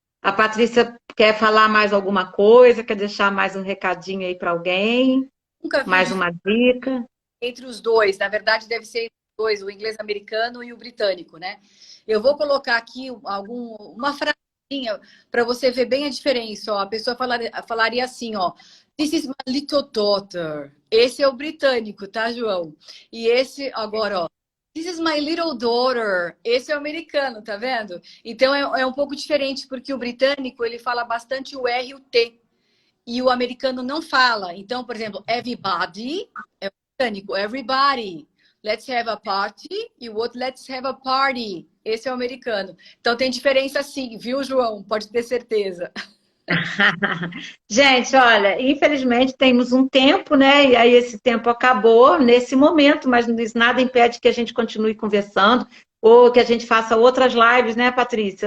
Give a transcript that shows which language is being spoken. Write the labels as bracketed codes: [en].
[pt] A Patrícia quer falar mais alguma coisa, quer deixar mais um recadinho aí para alguém, Nunca vi mais uma dica. entre os dois. Na verdade, deve ser entre os dois, o inglês americano e o britânico, né? Eu vou colocar aqui uma frasinha para você ver bem a diferença. Ó. A pessoa falaria assim, ó. [en] This is my little daughter. [pt] Esse é o britânico, tá, João? E esse, agora, ó. [en] This is my little daughter. [pt] Esse é o americano, tá vendo? Então, é um pouco diferente, porque o britânico, ele fala bastante o R e o T. E o americano não fala. Então, por exemplo, everybody é o britânico, everybody. [en] let's have a party [pt] e o outro [en] let's have a party. [pt] Esse é o americano. Então tem diferença sim, viu, João? Pode ter certeza. Gente, olha, infelizmente temos um tempo, né? E aí esse tempo acabou nesse momento, mas nada impede que a gente continue conversando ou que a gente faça outras lives, né, Patrícia?